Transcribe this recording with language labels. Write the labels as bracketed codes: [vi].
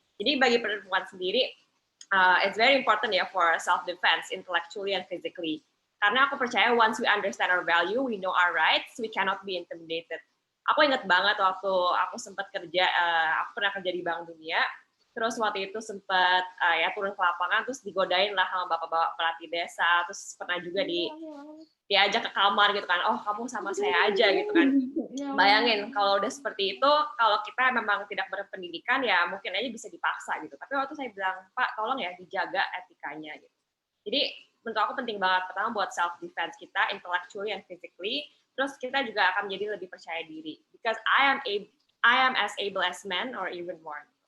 [id] Jadi bagi perempuan sendiri, [en] it's very important [id] ya [en] for self-defense, intellectually and physically. [id] Karena aku percaya [en] once we understand our value, we know our rights, we cannot be intimidated. [id] Aku ingat banget waktu aku sempat kerja, aku pernah kerja di Bank Dunia, terus waktu itu sempat ya turun ke lapangan, terus digodain lah sama bapak-bapak pelatih desa, terus pernah juga diajak ke kamar gitu kan, oh kamu sama saya aja gitu kan. Bayangin kalau udah seperti itu, kalau kita memang tidak berpendidikan ya mungkin aja bisa dipaksa gitu. Tapi waktu saya bilang, Pak tolong ya dijaga etikanya gitu. Jadi menurut aku penting banget, pertama buat [en] self defense [id] kita, [en] intellectually and physically, [id] terus kita juga akan menjadi lebih percaya diri. [en] Because I am as able as men or even more.